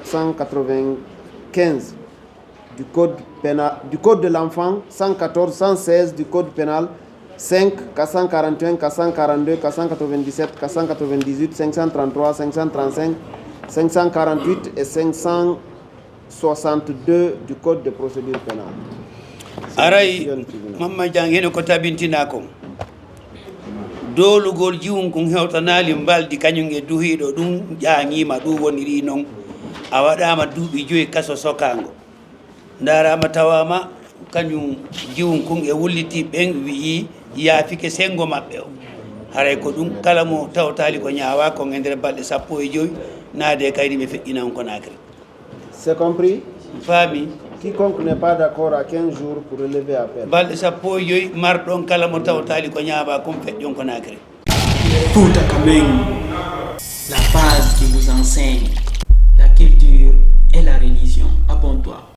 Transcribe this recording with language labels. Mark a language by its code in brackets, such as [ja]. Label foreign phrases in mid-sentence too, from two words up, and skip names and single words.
[fr] 795 du Code pénal, du Code de l'enfant, 114, 116 du Code pénal, 5, 441, 442, 497, 498, 533, 535, 548 et 500 62 du Code de procédure pénale. [ff] Aray mamma jangene ko tabintina ko dolugol jiwum ko hewtanali mbaldi kañum e duhido dum jaangima du woniri non a wadama duubi joyi kaso sokango ndarama tawama kañum jiwum ko e wulliti ben wi yaafike sengo mabbe o haray ko dum kala mo tawtali ko nyaawa ko ngender balde sappo e joyi naade kayri be feddina on ko nakri. [fr] C'est compris? [ff] Fami. [fr] Quiconque n'est pas d'accord à 15 jours pour relever appel. [ff] Balde sappo e joyi mardon kala mo tawtali ko nyaaba ko feddion ko nakri. [fr] Fouta Kameng, la base qui vous enseigne la culture et la religion. Abonne-toi.